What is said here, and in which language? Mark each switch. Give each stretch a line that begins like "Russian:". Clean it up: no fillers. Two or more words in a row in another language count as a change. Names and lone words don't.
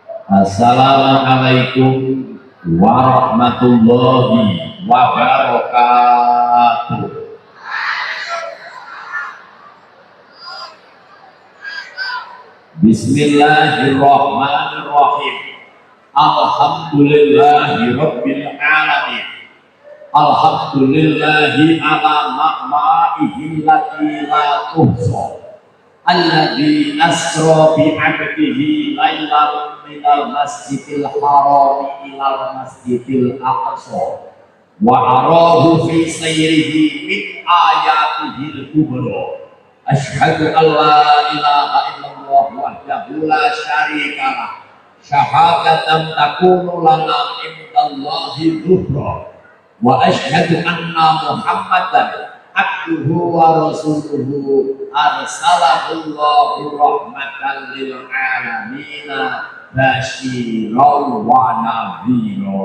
Arabic: السلام عليكم ورحمة الله وبركاته. بسم الله الرحمن الرحيم. الحمد لله رب العالمين. الحمد لله على نعمائه التي لا تحصى. الذي أسرى بعبده ليلا من المسجد الحرام إلى المسجد الأقصى وأراه في سيره من آياته الكبرى. أشهد أن لا إله إلا الله وحده لا شريك له، شهادة تكون لنا عند الله ذخرا، وأشهد أن محمدا عبده ورسوله أرسله الله رحمة للعالمين بشيرا ونذيرا.